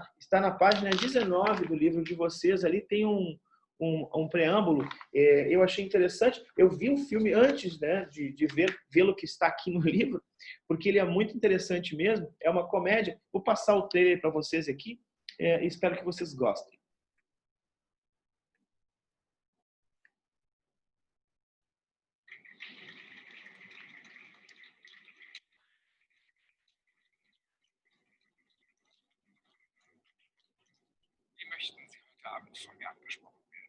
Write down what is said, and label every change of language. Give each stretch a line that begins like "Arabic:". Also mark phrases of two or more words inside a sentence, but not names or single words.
Portuguese: Está na página 19 do livro de vocês. Ali tem um preâmbulo. Eu achei interessante. Eu vi o filme antes, né, de vê-lo que está aqui no livro, porque ele é muito interessante mesmo. É uma comédia. Vou passar o trailer para vocês aqui. Espero que vocês gostem.
German: Wie möchten Sie heute Abend von mir angesprochen werden?